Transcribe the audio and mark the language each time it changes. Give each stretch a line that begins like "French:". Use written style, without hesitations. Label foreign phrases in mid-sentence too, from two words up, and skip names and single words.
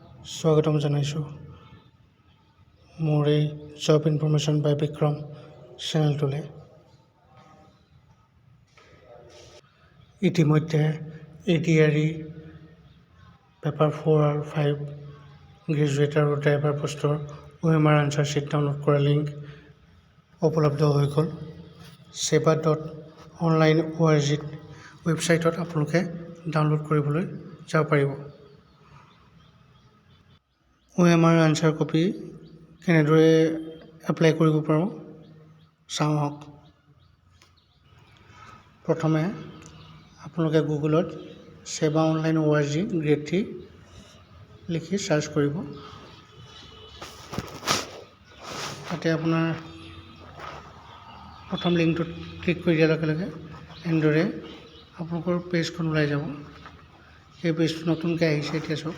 Assamese: স্বাগতম জনাইছোঁ মোৰ এই জব ইনফৰমেশ্যন বাই বিক্ৰম চেনেলটোলৈ। ইতিমধ্যে ADRE পেপাৰ 4 আৰু 5 গ্ৰেজুৱেট আৰু ড্ৰাইভাৰ পোষ্টৰ OMR
English: answer sheet
Assamese: ডাউনলোড কৰা লিংক উপলব্ধ হৈ গ'ল। seva.online.org ৱেবছাইটত আপোনালোকে ডাউনলোড কৰিবলৈ যাব পাৰিব। OMR
English: answer copy
Assamese: কেনেদৰে এপ্লাই কৰিব পাৰোঁ চাওঁ আহক। প্ৰথমে আপোনালোকে গুগলত seva.online.org গ্ৰেড 3 লিখি চাৰ্চ কৰিব। তাতে আপোনাৰ প্ৰথম লিংকটোত ক্লিক কৰি দিয়াৰ লগে লগে এনেদৰে আপোনালোকৰ পেজখন ওলাই যাব। এই পেজটো নতুনকৈ আহিছে এতিয়া চাওক।